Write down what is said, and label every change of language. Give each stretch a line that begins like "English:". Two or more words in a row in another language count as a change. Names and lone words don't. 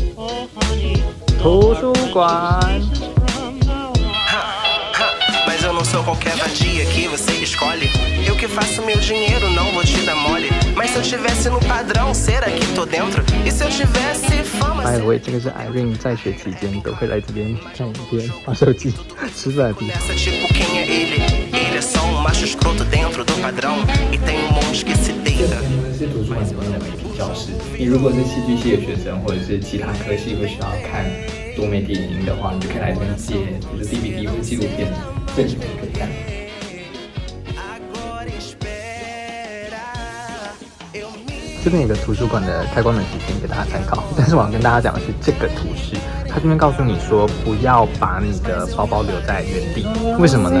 Chinese: 图书馆。
Portuguese: ou qualquer vadia que você escolhe. Eu que faço meu dinheiro, não vou te dar mole. Mas se eu tivesse no padrão, será que tô dentro? E se eu tivesse fama...
English: By the way，
Chinese: 这个是 Irene 在学期间都会来这边看影片、玩手机、吃饭的地方。
Portuguese: Essa tipo quem é ele? Ele é só macho escroto dentro do padrão. E tem monte que se deita.
Chinese: 是图书馆里面的媒体教室。你如果是戏剧系的学生，或者是其他科系会需要看多媒体影音的话，你就可以来这边借，就是 DVD 或者纪录片，这里面可以看。这边有个图书馆的开关门时间给大家参考，但是我要跟大家讲的是这个图示，它这边告诉你说不要把你的包包留在原地，为什么呢？